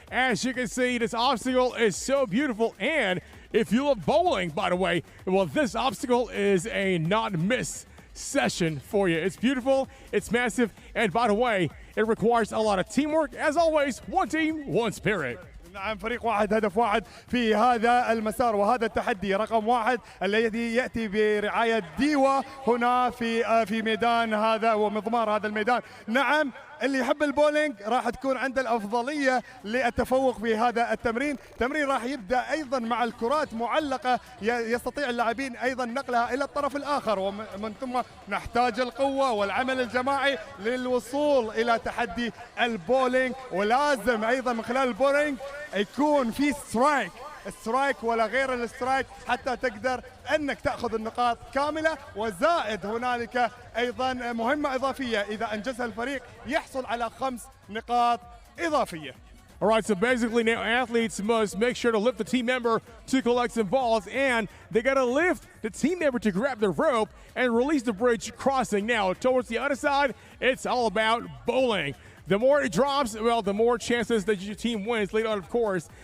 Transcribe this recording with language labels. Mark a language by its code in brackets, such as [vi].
[en] As you can see, this obstacle is so beautiful, and if you love bowling, by the way, well, this obstacle is a not-miss session for you. It's beautiful, it's massive, and by the way, it requires a lot of teamwork. As always, one team, one spirit. [ar] نعم، فريق واحد هدف واحد في هذا المسار، وهذا التحدي رقم 1 الذي يأتي برعاية ديوا هنا في ميدان هذا ومضمار هذا الميدان. نعم، اللي يحب البولينج راح تكون عنده الأفضلية للتفوق في هذا التمرين. التمرين راح يبدأ أيضا مع الكرات معلقة يستطيع اللاعبين أيضا نقلها إلى الطرف الآخر، ومن ثم نحتاج القوة والعمل الجماعي للوصول إلى تحدي البولينج. ولازم أيضا من خلال البولينج يكون في سترايك ولا غير السترايك حتى تقدر أنك تأخذ النقاط كاملة، وزائد هنالك أيضا مهمة إضافية إذا أنجزها الفريق يحصل على 5 نقاط إضافية. [en] All right, so basically now athletes must make sure to lift the team member to collect some balls, and they got to lift the team member to grab the rope and release the bridge crossing. Now, towards the other side, it's all about bowling. The more it drops, well, the more chances that your team wins later on, of course.